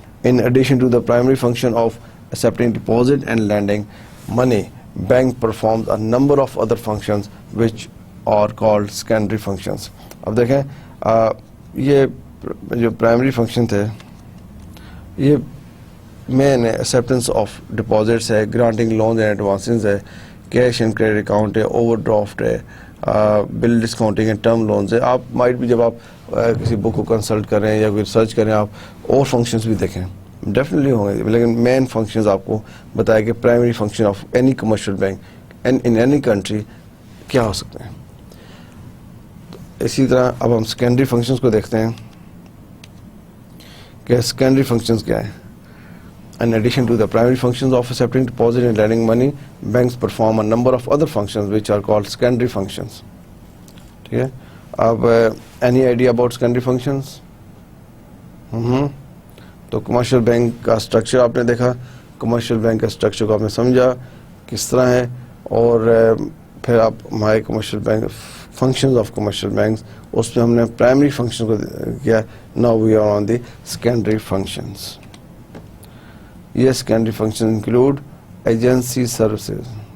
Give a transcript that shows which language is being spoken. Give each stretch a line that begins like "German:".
English: In addition to the primary function of accepting deposit and lending money, bank performs a number of other functions which are called secondary functions.
Urdu: اب دیکھیں یہ جو primary function تھے یہ مین ہے, acceptance of deposits ہے, granting loans and advances ہے, cash and credit account ہے, اوور ڈرافٹ ہے, بل ڈسکاؤنٹنگ ہے, ٹرم لونز ہے. آپ مائٹ بھی جب آپ کسی بک کو کنسلٹ کریں یا کوئی ریسرچ کریں آپ اور فنکشنز بھی دیکھیں, ڈیفینیٹلی ہوں گے, لیکن مین فنکشنز آپ کو بتایا کہ primary function of any commercial bank in any country کیا ہو سکتے ہیں. اسی طرح اب ہم سیکنڈری فنکشنز کو دیکھتے ہیں کہ سیکنڈری فنکشنز کیا ہیں.
English: In addition to the primary functions of accepting deposit and lending money, banks perform a number of other functions which are called secondary functions.
Urdu: ٹھیک ہے, اب
English: any idea about secondary functions?
Urdu: تو commercial bank کا structure آپ نے دیکھا, commercial bank کا structure کو آپ نے سمجھا کس طرح ہے, اور پھر آپ ہمارے commercial bank functions of commercial banks, اس میں ہم نے پرائمری فنکشن کو کیا.
English: Now we are on the secondary functions. یہ secondary function include agency services.